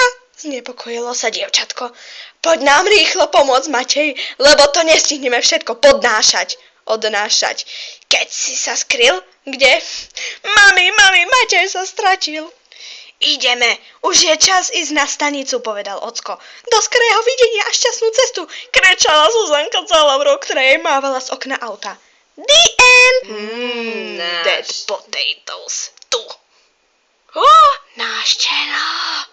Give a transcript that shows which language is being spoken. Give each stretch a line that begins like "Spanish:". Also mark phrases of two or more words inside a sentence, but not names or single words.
Slovak: Znepokojilo sa dievčatko. Poď nám rýchlo pomôcť, Matej, lebo to nestihneme všetko odnášať. Keď si sa skryl? Kde? Mami, Matej sa stratil. Ideme, už je čas ísť na stanicu, povedal ocko. Do skorého videnia a šťastnú cestu, kričala Zuzanka celou rukou, ktorá jej mávala z okna auta.
English: The end! Dead potatoes.
Slovak: Tu. Náš čelár.